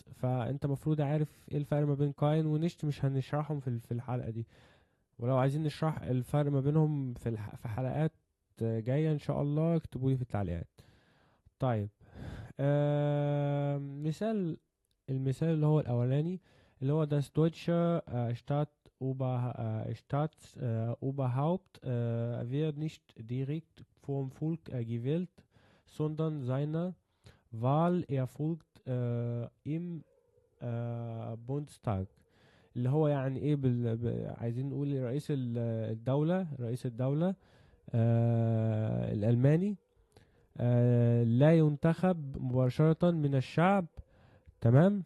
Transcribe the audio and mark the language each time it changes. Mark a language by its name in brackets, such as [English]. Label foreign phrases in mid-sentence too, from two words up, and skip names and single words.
[Arabic] فانت مفروض عارف ايه الفرق ما بين كاين ونشت. مش هنشرحهم في الحلقة دي، ولو عايزين نشرح الفرق ما بينهم في حلقات جاية ان شاء الله اكتبوا لي في التعليقات. طيب، المثال اللي هو الاولاني، اللي هو [German] das deutsche Staat Staat Oberhaupt wird nicht direkt vom Volk gewählt, sondern seine Wahl erfolgt im بوندستاج. [Arabic] اللي هو يعني ايه عايزين نقول رئيس الدولة الألماني لا ينتخب مباشرة من الشعب. تمام.